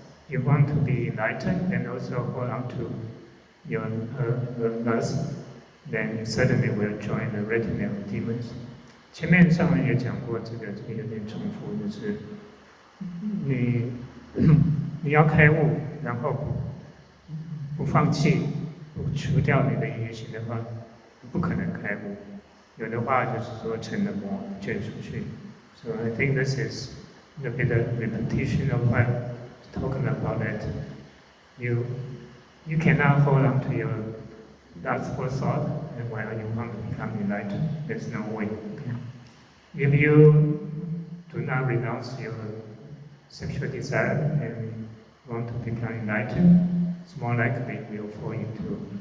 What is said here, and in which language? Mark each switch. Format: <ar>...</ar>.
<en>You want to be enlightened and also hold on to your lust, then you certainly will join the retinue of demons.</en> <zh>前面上文也讲过，这个有点重复，就是你要开悟，然后不放弃，不除掉你的淫欲心的话，不可能开悟。有的话就是说成了魔眷属去。</zh> <en>So I think this is a bit of repetition of what I'm talking about, that you cannot hold on to your lustful thought and while you want to become enlightened. There's no way. If you do not renounce your sexual desire and want to become enlightened, it's more likely you'll fall into</en>